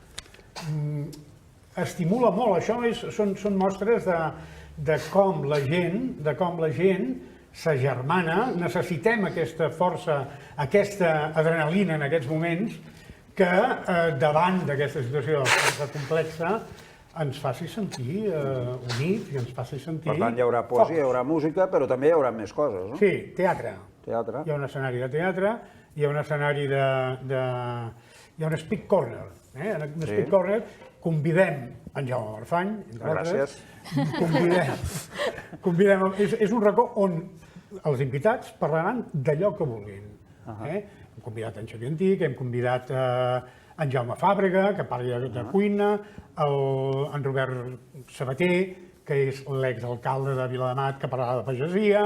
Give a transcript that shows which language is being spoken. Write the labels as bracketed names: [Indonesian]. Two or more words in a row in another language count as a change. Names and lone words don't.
[Catalan] Estimula molt, això són mostres de com la gent s'agermana, necessitem aquesta força, aquesta adrenalina en aquests moments que davant d'aquesta situació complexa ens faci sentir units i ens faci sentir... Per tant, hi haurà poesia, hi haurà música, però també hi haurà més coses, no? Sí, teatre. Hi ha un escenari de teatre, hi ha un escenari de... Hi ha un [English] speak corner. [Catalan] En un [English] speak corner [Catalan] convidem en Jaume Marfany, entre altres. Convidem... És un racó on els invitats parlaran d'allò que vulguin. Hem convidat en Xavier Antic, hem convidat en Jaume Fàbrega, que parli de cuina, en Robert Sabater, que és l'exalcalde de Viladamat, que parlarà de pagesia.